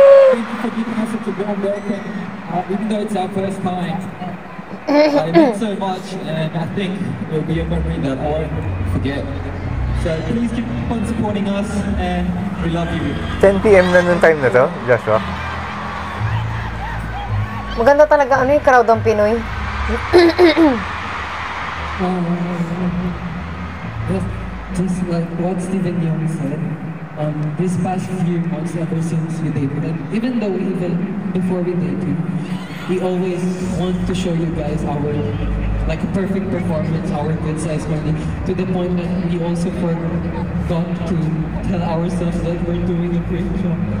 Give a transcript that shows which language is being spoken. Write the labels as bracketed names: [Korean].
[English] Thank you for giving us such a warm welcome, even though it's our first time. It meant so much, and I think it will be a memory that I won't forget. So please keep on supporting us, and we love you. [Filipino] 10 p.m. na nung time na to, Joshua. Maganda talaga ano yung crowd ng Pinoy. [English] Just like what Steven Young said, this past few months ever since we debuted, and even though even before we debuted, we always want to show you guys our like a perfect performance, our good size money, to the point that we also forgot to tell ourselves that we're doing a great job.